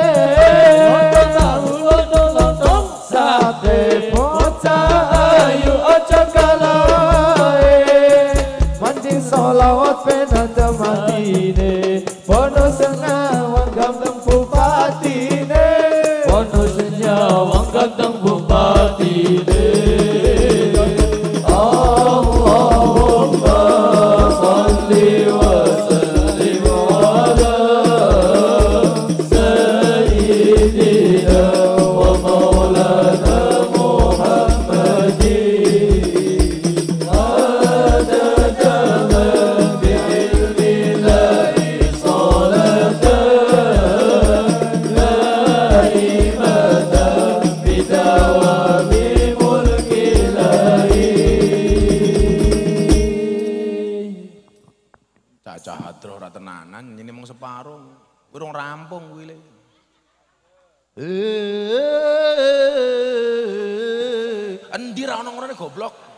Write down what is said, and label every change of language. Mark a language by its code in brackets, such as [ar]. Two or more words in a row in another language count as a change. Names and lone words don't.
[jv] Lontong sate bocah ayu ojo kalae mending solawat penata matine bonus nyawang ganteng bupatine. Bonus nyawang ganteng bupatine. [ar] اللهم صل وسلم على سيدنا ومولانا محمد عدد ما بعلم الله صلاة دائمة بدوام ملك الله. [jv] Cacah hadroh ora tenanan ini mung separuh. Urung rampung kuwi le. Endi ra ono ngene goblok.